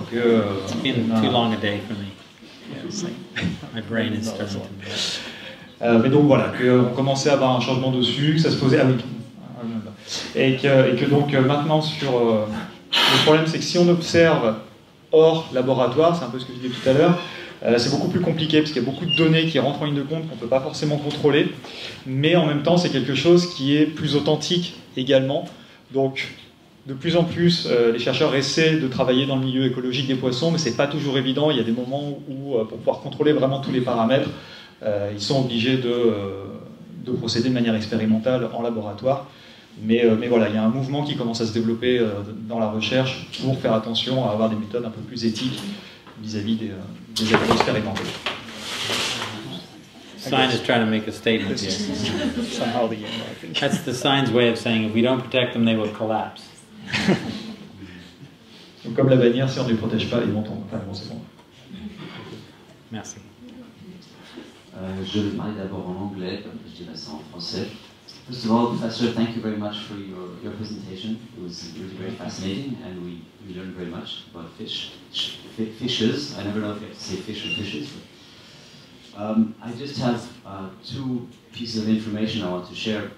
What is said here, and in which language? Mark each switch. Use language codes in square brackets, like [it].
[en] It's been too long a day for me. My brain is starting to... [fr] mais donc voilà, qu'on commençait à avoir un changement dessus, que ça se posait... Ah oui. Et que donc maintenant sur... le problème, c'est que si on observe hors laboratoire, c'est un peu ce que je disais tout à l'heure, c'est beaucoup plus compliqué parce qu'il y a beaucoup de données qui rentrent en ligne de compte qu'on ne peut pas forcément contrôler, mais en même temps c'est quelque chose qui est plus authentique également. Donc de plus en plus les chercheurs essaient de travailler dans le milieu écologique des poissons, mais c'est pas toujours évident. Il y a des moments où pour pouvoir contrôler vraiment tous les paramètres, ils sont obligés de procéder de manière expérimentale en laboratoire. Mais voilà, il y a un mouvement qui commence à se développer dans la recherche pour faire attention à avoir des méthodes un peu plus éthiques vis-à-vis des animaux expérimentés. [en] Sign is trying to make a statement here. Somehow That's the sign's way of saying if we don't protect them, they will collapse. [fr] Donc, comme la bannière, si on ne les protège pas, ils vont tomber. Enfin, bon, c'est bon. Merci. Je vais parler d'abord en anglais, je dirais ça en français. [en] First of all, Professor, thank you very much for your presentation. It was really very fascinating, and we learned very much about fishes. I never know if you have to say fish or fishes. I just have two pieces of information I want to share.